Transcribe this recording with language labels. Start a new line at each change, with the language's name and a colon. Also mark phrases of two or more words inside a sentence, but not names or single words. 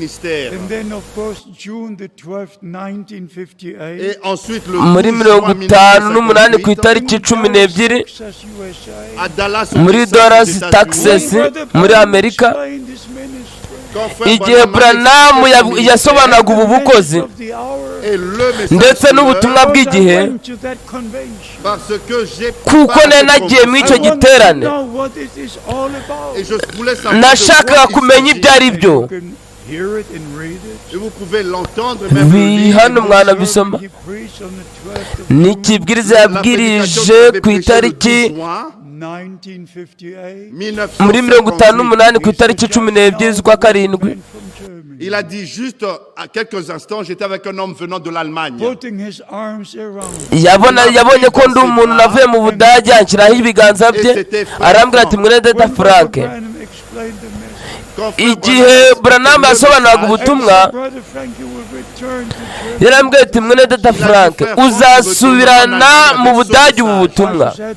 Kinyarwanda: Muri 1958 ku itariki 12 muri Dallas, Texas muri Amerika, igihe Branham yasobanuraga ubu bukozi ndetse n'ubutumwa bw'igihe, kuko nagiye mu icyo giterane nashakaga kumenya ibyo ari byo. Hano mwana bisoma n'ikibwiriza yabwirije ku itariki muri 1958 ku itariki 12 z'ukwa karindwi.
French: Il a dit juste à quelques instants, j'étais avec un homme venant de l'Allemagne.
Kinyarwanda: Yabonye ko ndi umuntu navuye mu Budage, anshyiraho ibiganza bye arambwira ati mwene Data Frank. Igihe Branham yasobanuraga ubutumwa yarambwira ati mwene Data Frank, uzasubirana mu Budage ubu butumwa.